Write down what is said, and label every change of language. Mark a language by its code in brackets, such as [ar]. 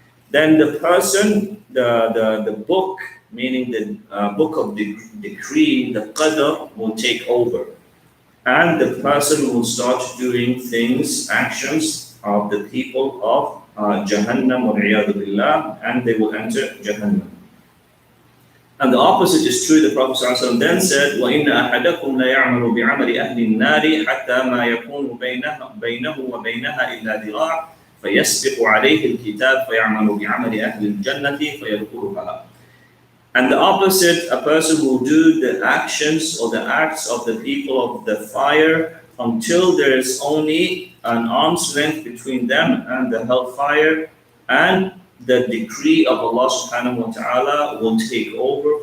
[en] Then the person, the book, meaning the book of the decree, the qadr, will take over. And the person will start doing things, actions of the people of Jahannam, [ar] وَالْعِيَاذُ بِاللَّهِ, [en] and they will enter Jahannam. And the opposite is true. The Prophet ﷺ then said, [ar] وَإِنَّ أَحَدَكُمْ لَيَعْمَلُ بِعَمَلِ أَهْلِ النَّارِ حَتَّى مَا يَكُونُ بَيْنَهُ وَبَيْنَهَا إِلَّا ذِرَاعٌ فَيَسْبِقُ عَلَيْهِ الْكِتَابُ فَيَعْمَلُ بِعَمَلِ أَهْلِ الْجَنَّةِ فَيَدْخُلُهَا. [en] And the opposite, a person will do the actions or the acts of the people of the fire until there is only an arm's length between them and the hellfire, and the decree of Allah subhanahu wa ta'ala will take over.